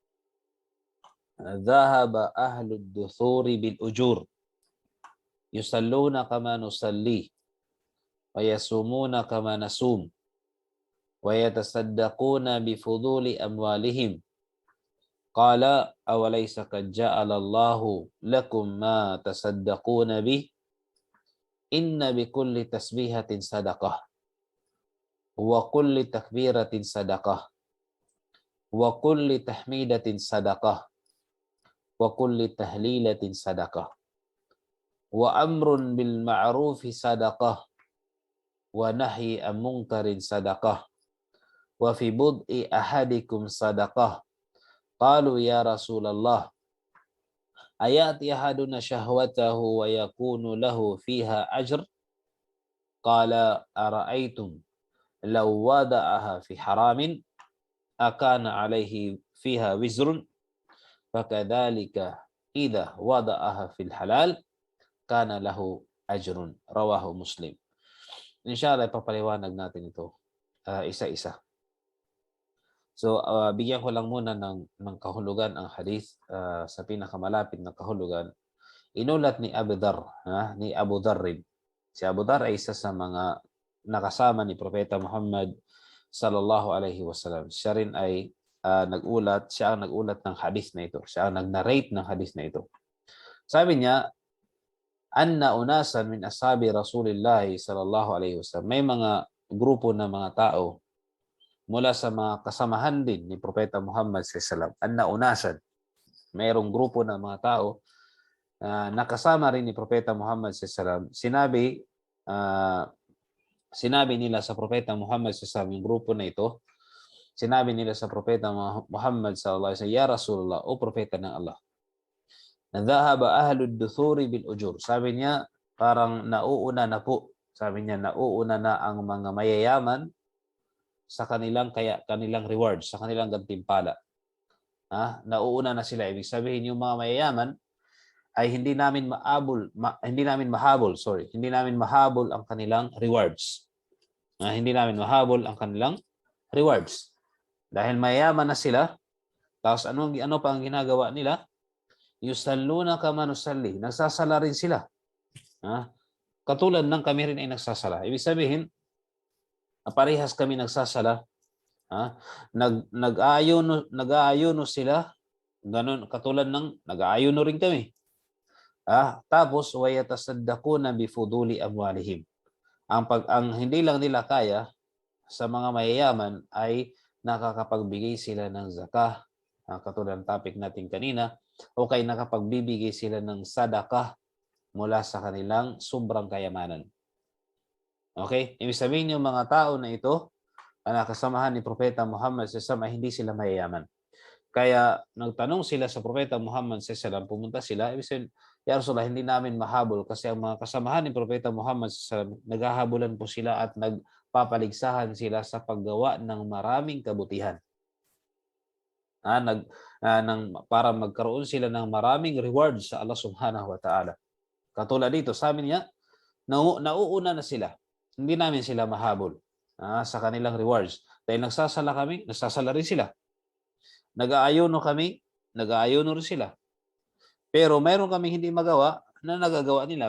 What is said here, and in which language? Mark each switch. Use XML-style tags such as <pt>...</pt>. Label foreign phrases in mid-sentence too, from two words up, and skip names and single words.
<ar>ذهب أهل الدثور بالأجور يصلون كما نصلي ويصومون كما نصوم ويتصدقون بفضول أموالهم. قال أوليس قد جعل الله لكم ما تصدقون به إن بكل تسبيحة صدقة وكل تكبيرة صدقة وكل تحميدة صدقة وكل تهليلة صدقة وأمر بالمعروف صدقة ونهي عن منكر صدقة وفي بضع أحدكم صدقة. قالوا يا رسول الله أيأتي أحدنا شهوته ويكون له فيها أجر? قال أرأيتم لو وضعها في حرام أكان عليه فيها وزر فكذلك إذا وضعها في الحلال كان له أجر. رواه مسلم.</ar> <tl>Inshallah ipapaliwanag natin ito isa-isa. So bigyan ko lang muna ng kahulugan ang hadith sa pinakamalapit na kahulugan. Inulat ni Abu Dharr, ni Abu Dharr. Si Abu Dharr ay isa sa mga nakasama ni Propeta Muhammad</tl> <ar>صلى الله عليه وسلم.</ar> <tl>Siya rin ay siya ang nagulat ng hadith na ito. Siya ang nag-narrate ng hadith na ito. Sabi niya,</tl> <ar>أن ناسا من أصحاب رسول الله صلى الله عليه وسلم.</ar> <tl>May mga grupo na mga tao mula sa mga kasamahan din ni Propeta Muhammad</tl> <ar>صلى الله عليه وسلم. أن ناسا.</ar> <tl>Mayroong grupo ng mga tao nakasama rin ni Propeta Muhammad</tl> <ar>صلى الله عليه وسلم.</ar> <tl>Sinabi nila sa Propeta Muhammad sa yung grupo na ito, sinabi nila sa Propeta Muhammad</tl> <ar>صلى الله عليه وسلم، يا رسول الله,</ar> <tl>o Propeta ng Allah,</tl> <ar>ذهب أهل الدثور بالأجور.</ar> <tl>Sabi niya, parang nauuna na po. Sabi niya, nauuna na ang mga mayayaman sa kanilang rewards, sa kanilang gantimpala. Nauuna na sila. Ibig sabihin, yung mga mayayaman ay hindi namin mahabol ang kanilang rewards. Hindi namin mahabol ang kanilang rewards. Dahil mayaman na sila, tapos ano pa ang ginagawa nila?</tl> <ar>يصلون كما نصلي.</ar> <tl>Nagsasala rin sila. Katulad ng kami rin ay nagsasala. Ibig sabihin, parehas kami nagsasala. Nag-aayuno sila. Ganun, katulad ng nag-aayuno rin kami. Tapos</tl> <ar>ويتصدقون بفضول أموالهم.</ar> <tl>Ang hindi lang nila kaya sa mga mayayaman ay nakakapagbigay sila ng zakah, katulad ng topic natin kanina, o kaya nakapagbibigay sila ng sadaqah mula sa kanilang sobrang kayamanan. Okay? Ibig sabihin yung mga tao na ito, nakasamahan ni Propeta Muhammad</tl> <ar>صلى الله عليه وسلم,</ar> <tl>hindi sila mayayaman. Kaya nagtanong sila sa Propeta Muhammad</tl> <ar>صلى الله عليه وسلم,</ar> <tl>pumunta sila, ibig sabihin,</tl> <ar>يا رسول الله,</ar> <tl>hindi namin mahabol kasi ang mga kasamahan ni Propeta Muhammad</tl> <ar>صلى الله عليه وسلم,</ar> <tl>naghahabulan po sila at nagpapaligsahan sila sa paggawa ng maraming kabutihan. Para magkaroon sila ng maraming rewards sa Allah</tl> <ar>سبحانه وتعالى.</ar> <tl>Katulad dito, sabi niya, nauuna na sila. Hindi namin sila mahabol sa kanilang rewards. Dahil nagsasala kami, nagsasala rin sila. Nag-aayuno kami, nag-aayuno rin sila. Pero mayroon kami hindi magawa na nagagawa nila.</tl>